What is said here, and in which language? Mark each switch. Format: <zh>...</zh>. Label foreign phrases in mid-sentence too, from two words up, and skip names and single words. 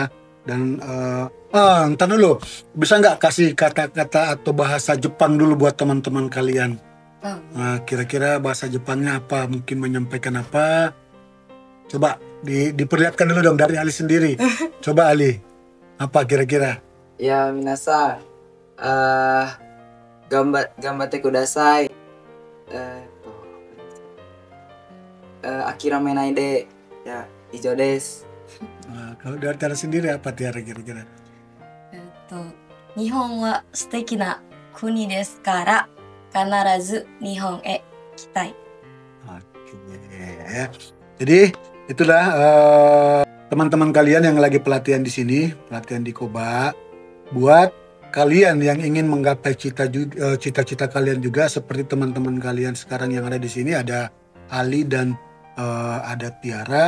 <id>Dan ntar dulu, bisa nggak kasih kata-kata atau bahasa Jepang dulu buat teman-teman kalian? Nah, kira-kira bahasa Jepangnya apa? Mungkin menyampaikan apa? Coba diperlihatkan dulu dong dari Ali sendiri. Coba Ali, apa kira-kira? Ya,</id> <ja>みなさん、頑張ってください. あきらめないで. Ya, 以上です.</ja> <id>Nah, kalau dari Tiara sendiri apa Tiara kira-kira?</id> <ja>日本は素敵な国ですから必ず日本へ来たい。</ja> <id>Oke. Jadi itulah teman-teman kalian yang lagi pelatihan di sini, pelatihan di Koba. Buat kalian yang ingin menggapai cita-cita kalian juga seperti teman-teman kalian sekarang yang ada di sini, ada Ali dan ada Tiara.</id>